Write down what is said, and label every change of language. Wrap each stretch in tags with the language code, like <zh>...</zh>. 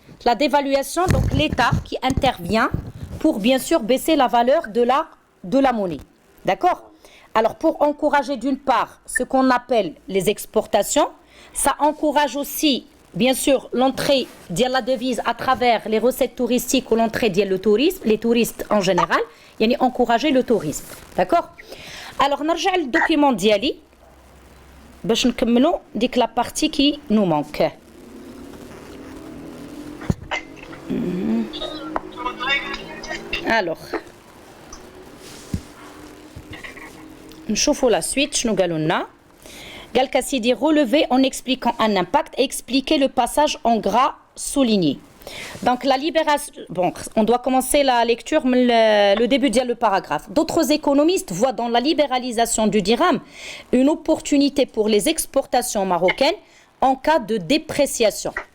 <fr>La dévaluation, donc l'État qui intervient pour bien sûr baisser la valeur de la monnaie. D'accord? Alors pour encourager d'une part ce qu'on appelle les exportations, ça encourage aussi bien sûr l'entrée de la devise à travers les recettes touristiques ou l'entrée de tourisme, les touristes en général.</fr> <ar>يعني</ar> <fr>encourager le tourisme. D'accord? Alors</fr> <ar>نرجع للدوكيمون ديالي باش نكملوا ديك لا بارتي كي نو مانك.</ar> <fr>Alors</fr> <ar>نشوفوا</ar> <fr>la suite</fr> <ar>شنو قالوا لنا. قال لك سيدي</ar> <fr>relever en expliquant un impact et expliquer le passage en gras souligné. Donc la libération, bon, on doit commencer la lecture, le début de le paragraphe. D'autres économistes voient dans la libéralisation du dirham une opportunité pour les exportations marocaines en cas de dépréciation.</fr>